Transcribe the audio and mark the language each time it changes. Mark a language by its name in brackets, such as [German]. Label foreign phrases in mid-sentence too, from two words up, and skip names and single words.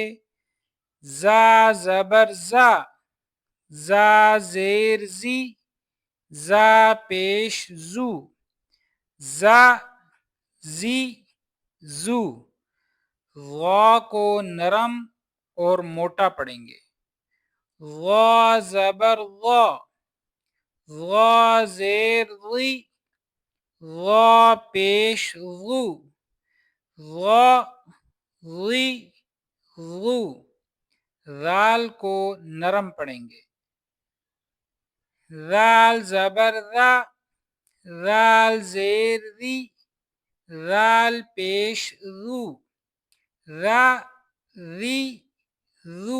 [Urdu] زا زبر زا، زا زیر زی، زا پیش زو، زا زی زو. غا کو نرم اور موٹا پڑھیں گے. غا زبر غا، غا زیر غی، غا پیش غو، غا غی غو. ذال کو نرم پڑھیں گے. ذال زبر ذا، ذال زیر ذی، ذال پیش ذو، ذا ذی ذو.